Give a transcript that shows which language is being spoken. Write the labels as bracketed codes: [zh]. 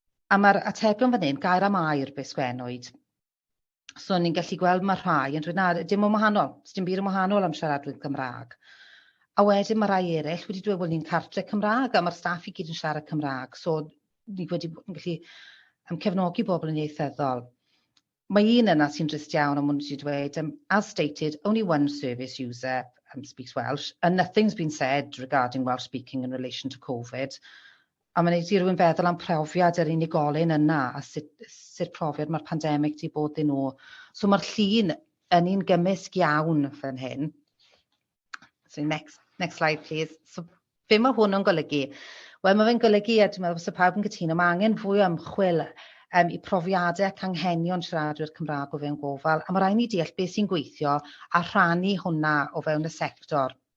[cy] A mae'r atebion fan hyn, gair am air be sgwennwyd. So ni'n gallu gweld mae rhai yn dweud na, dim yn wahanol, dim byd yn wahanol am siaradwyr Cymraeg. A wedyn mae rai eraill wedi dweud bod ni'n cartre Cymraeg a mae'r staff i gyd yn siarad Cymraeg. So ni wedi gallu cefnogi bobl yn ieithyddol. Mae un yna sy'n drist iawn am hwn wedi dweud, [en] as stated, only one service user speaks Welsh, and nothing's been said regarding Welsh speaking in relation to Covid. [cy] A mae'n neud i rywun feddwl am profiad yr unigolyn yna a sut profiad mae'r pandemig wedi bod yn nhw. So mae'r llun yn un gymysg iawn fan hyn. [en] So next slide, please. [cy] So be mae hwn yn golygu? Wel, mae fe'n golygu, a dwi'n meddwl bod pawb yn cytuno, mae angen fwy o ymchwil i profiadau ac anghenion siaradwyr Cymraeg o fewn gofal, a mae rhaid ni deall beth sy'n gweithio a rhannu hwnna o fewn y sector.